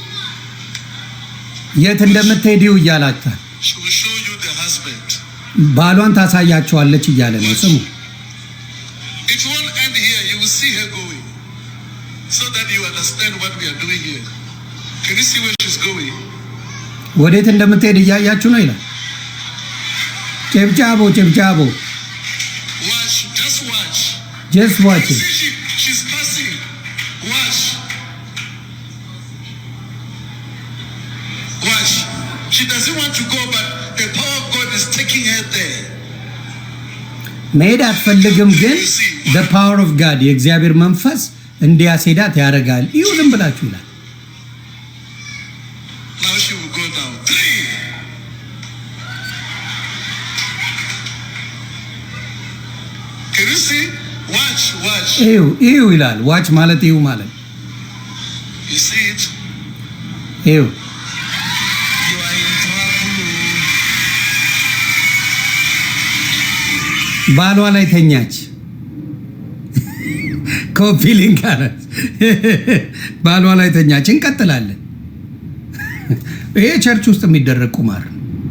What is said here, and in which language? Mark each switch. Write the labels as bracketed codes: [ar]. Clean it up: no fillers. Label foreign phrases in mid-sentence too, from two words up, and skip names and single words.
[am] የት እንደምትሄዲው እያላታል። ባሏን ታሳያቸዋለች እያለ ነው። ስሙ ወዴት እንደምትሄድ እያያችሁ ነው ይላል። ጨብጫቦ [en] just watch it. She's passing. Watch. She doesn't want to go, but the power of God is taking her there. [am] መሄድ አትፈልግም፣ ግን [en] the power of God [am] የእግዚአብሔር መንፈስ እንዲያስሄዳት ያደርጋል። ይሁ ዝም ብላችሁ ይላል። [en] Now she will go down. 3. Can you see? Watch. [am] ይሁ ይላል። ዋች ማለት ይሁ ማለት [en] you see it? [am] ይሁ [en] You are in trouble. [am] ባሏ ላይ ተኛች። ኮፒ ሊንክ አለ። ባሏ ላይ ተኛች። እንቀጥላለን። ይሄ ቸርች ውስጥ የሚደረግ ቁማር ነው።